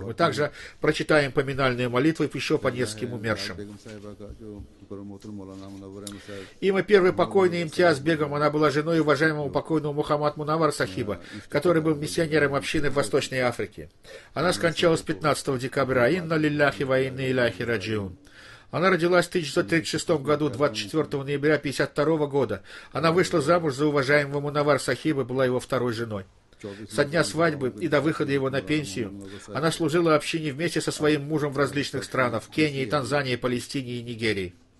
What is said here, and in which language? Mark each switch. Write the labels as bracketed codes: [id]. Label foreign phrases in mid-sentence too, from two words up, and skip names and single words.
[ru] Мы также прочитаем поминальную молитву еще по нескольким умершим. Имя первой покойной Имтиаз Бегом, она была женой уважаемого покойного Мухаммад Мунавар Сахиба, который был миссионером общины в Восточной Африке. Она скончалась 15 декабря. [ar] إنا لله وإنا إليه راجعون. [ru] Она родилась в 1936 году, 24 ноября 1952 года. Она вышла замуж за уважаемого Мунавар Сахиба, была его второй женой. Со дня свадьбы и до выхода его на пенсию она служила общине вместе со своим мужем в различных странах, в Кении, Танзании, Палестине и Нигерии.